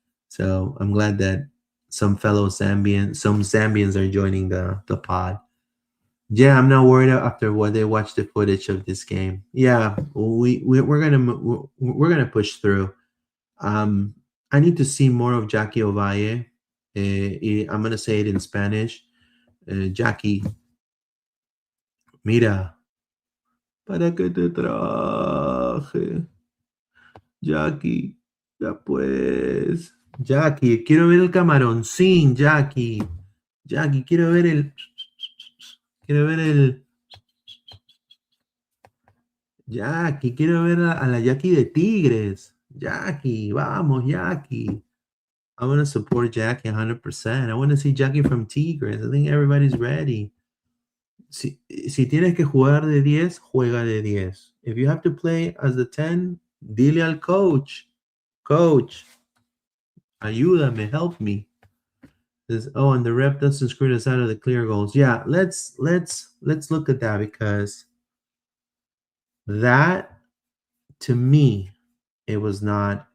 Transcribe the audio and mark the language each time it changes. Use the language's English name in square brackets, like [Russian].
[English] So I'm glad that some Zambians are joining the pod. Yeah, I'm not worried after what they watch the footage of this game. Yeah, we're gonna push through. I need to see more of Jackie Ovalle. I'm gonna say it in Spanish. [Spanish] Jackie, mira, para que te traje. Jackie, ya pues. Jackie, quiero ver el camaroncín, Jackie. Jackie, quiero ver el. Jackie, quiero ver a la Jackie de Tigres. Jackie, vamos, Jackie. [English] I want to support Jackie 100%. I want to see Jackie from Tigres. I think everybody's ready. [Spanish] Si tienes que jugar de 10, juega de 10. [English] If you have to play as the 10, [Spanish] dile al coach. Coach, ayúdame, [English] help me. And the ref doesn't screw us out of the clear goals. Yeah, let's look at that, because that, to me, it was not.